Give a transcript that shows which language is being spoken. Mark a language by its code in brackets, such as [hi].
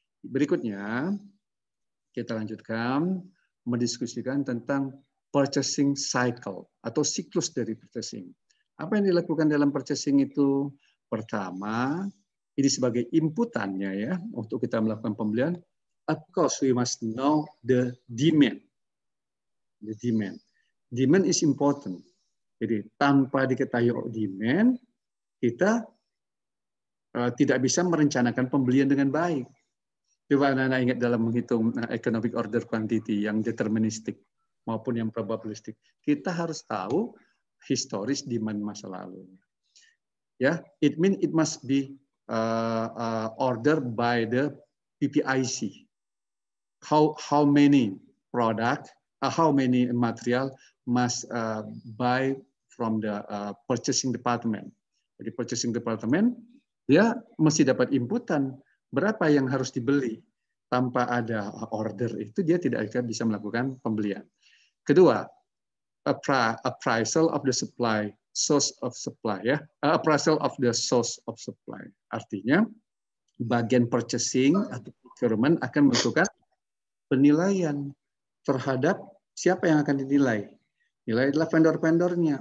[id] Berikutnya kita lanjutkan mendiskusikan tentang purchasing cycle atau siklus dari purchasing. Apa yang dilakukan dalam purchasing itu? Pertama, ini sebagai inputannya ya untuk kita melakukan pembelian. [en] Of course, we must know the demand. The demand. Demand is important. [id] Jadi tanpa diketahui demand, kita tidak bisa merencanakan pembelian dengan baik. Coba anak-anak ingat dalam menghitung economic order quantity yang deterministik maupun yang probabilistik. Kita harus tahu historis demand masa lalu. [en] Ya, it means it must be ordered by the PPIC. How many product, how many material must buy from the purchasing department. [id] Jadi purchasing department dia mesti dapat inputan berapa yang harus dibeli. Tanpa ada order itu dia tidak akan bisa melakukan pembelian. Kedua, [en] appraisal of the supply, source of supply, ya, appraisal of the source of supply. [id] Artinya bagian purchasing atau procurement akan melakukan penilaian terhadap siapa yang akan dinilai. Nilai adalah vendor-vendornya.